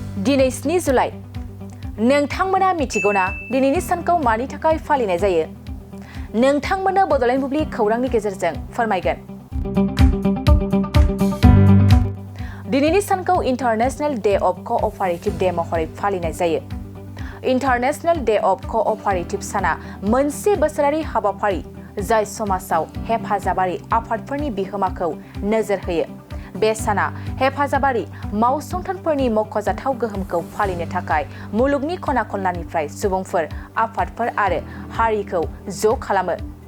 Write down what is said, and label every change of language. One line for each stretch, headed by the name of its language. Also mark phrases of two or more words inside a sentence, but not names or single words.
Bodo: दिनै 7 जुलाइ नोंथांमोना मिथिगौना दिनैनि सानखौ मानि थाखाय फालिनाय जायो? नोंथांमोननो बड'लेण्ड बुब्लि खौरांनि गेजेरजों फोरमायगोन। दिनैनि सानखौ इंटरनेशनल डे ऑफ कोऑपरेटिव डे महरै फालिनाय जायो। इंटरनेशनल डे ऑफ कोऑपरेटिव साना मोनसे बोसोरारि हाबाफारि जाय समाजाव हेफाजाबारि आफादफोरनि बिहोमाखौ नोजोर होयो। बे साना हेफाजाबारि मावसंथानफोरनि मख'जाथाव गोहोमखौ फालिनो थाखाय मुलुगनि खना खनलानिफ्राय सुबुंफोर, आफादफोर आरो हारिखौ ज' खालामो।